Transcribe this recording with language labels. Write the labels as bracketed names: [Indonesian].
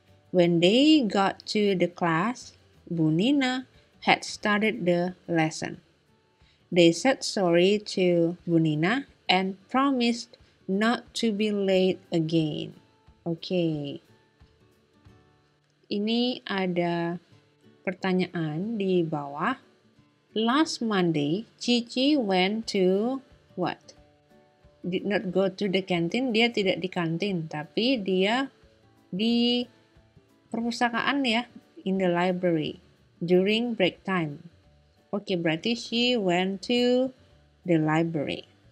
[English] When they got to the class, Bunina had started the lesson. They said sorry to Bunina and promised not to be late again. Okay. [Indonesian] Ini ada pertanyaan di bawah. [English] Last Monday, Cici went to what? Did not go to the canteen. [Indonesian] Dia tidak di kantin, tapi dia di perpustakaan ya. [English] In the library. During break time. [Indonesian] Oke, berarti [English] she went to the library.